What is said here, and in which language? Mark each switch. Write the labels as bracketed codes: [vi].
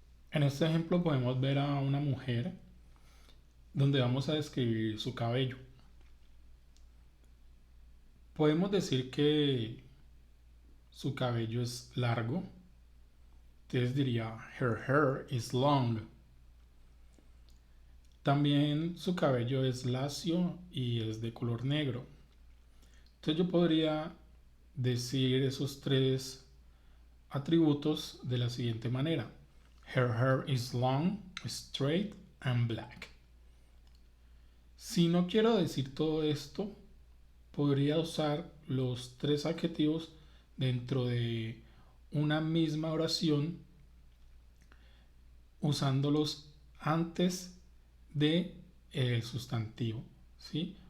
[es] En este ejemplo podemos ver a una mujer donde vamos a describir su cabello. Podemos decir que su cabello es largo. Entonces diría [en] her hair is long. [es] También su cabello es lacio y es de color negro. Entonces yo podría decir esos tres atributos de la siguiente manera. [en] Her hair is long, straight and black. [es] Si no quiero decir todo esto, podría usar los tres adjetivos dentro de una misma oración usándolos antes de el sustantivo, ¿sí?